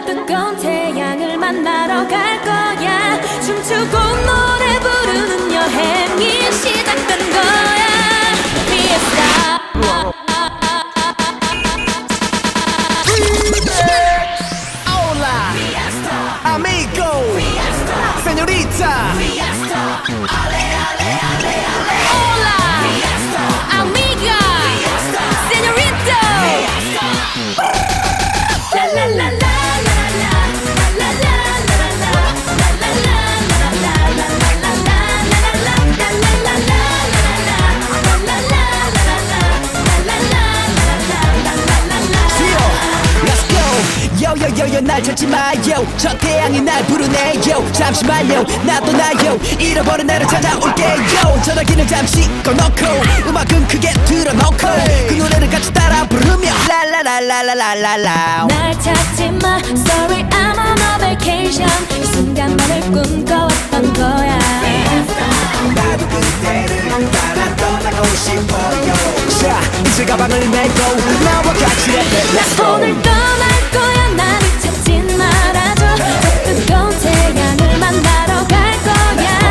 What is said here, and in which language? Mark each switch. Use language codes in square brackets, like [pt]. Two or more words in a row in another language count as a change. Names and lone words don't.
[ko] 뜨거운 태양을 만나러 갈 거야. 춤추고 노래 부르는 여행이 시작된 거야. Fiesta. [es] Hola, amigo, señorita. Hola, amiga, señorita. La la la la. [ko] 요요요요 날 찾지 마요. 저 태양이 날 부르네요. 잠시만요 나도 나요. 잃어버린 나를 찾아올게요. 전화기는 잠시 꺼놓고 음악은 크게 틀어놓고 그 노래를 같이 따라 부르며 랄라랄라랄라랄라. 날 찾지 마. [en] Sorry I'm on a vacation. [ko] 이 순간만을 꿈꿔왔던 거야. 나도 그때를 따라 떠나고 싶어요. 자 이제 가방을 메고 나와 같이 나 오늘 떠날 거야. 나를 찾진 말아줘. 저 뜨거운 태양을 만나러 갈 거야.